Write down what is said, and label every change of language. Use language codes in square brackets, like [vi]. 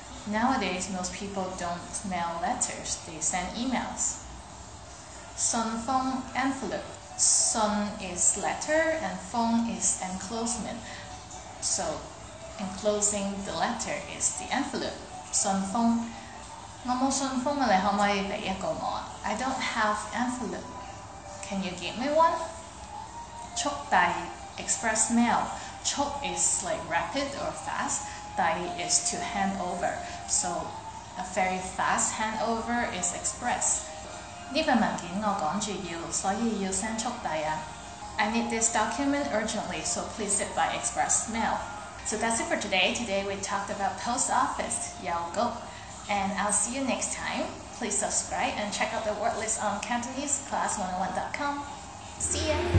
[en] Nowadays, most people don't mail letters, they send emails. 信封 envelope. 信 is letter and 封 is enclosement. So enclosing the letter is the envelope. [yue] 信封。我冇信封啊，你可唔可以俾一個我啊？ [en] I don't have envelope. Can you give me one? 速遞 express mail. 速 is like rapid or fast. 遞 is to hand over. So a very fast handover is express. [yue] 呢份文件我趕住要，所以要 send 速遞啊。 [en] I need this document urgently, so please it by express mail. So that's it for today. Today we talked about post office, 郵局. And I'll see you next time. Please subscribe and check out the word list on CantoneseClass101.com. See ya!